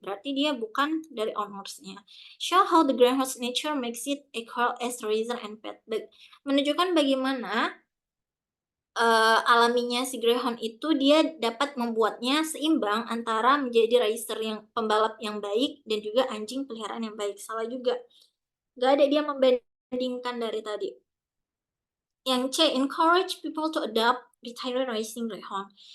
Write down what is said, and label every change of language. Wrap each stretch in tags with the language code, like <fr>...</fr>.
<id>Berarti dia bukan dari ownersnya.</id> <en>Show how the greyhound's nature makes it equal as raiser and pet.</en> <id>Menunjukkan bagaimana alaminya si greyhound itu dia dapat membuatnya seimbang antara menjadi raiser yang pembalap yang baik dan juga anjing peliharaan yang baik. Salah juga. Gak ada dia membandingkan dari tadi. Yang C,</id> <en>encourage people to adopt retired racing greyhound.</en>